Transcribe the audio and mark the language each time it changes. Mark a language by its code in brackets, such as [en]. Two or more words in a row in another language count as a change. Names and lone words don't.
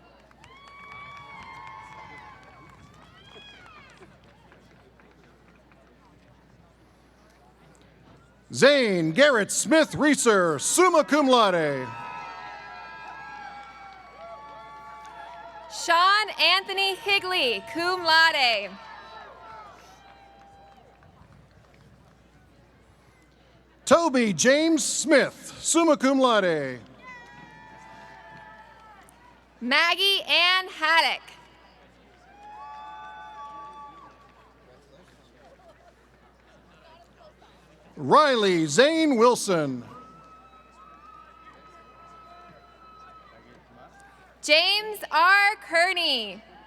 [en] Zane Garrett Smith Reeser, [la] summa cum laude. [en] Sean Anthony Higley, [la] cum laude. [en] Toby James Smith, [la] summa cum laude. [en] Maggie Ann Haddock. Riley Zane Wilson. James R. Kearney.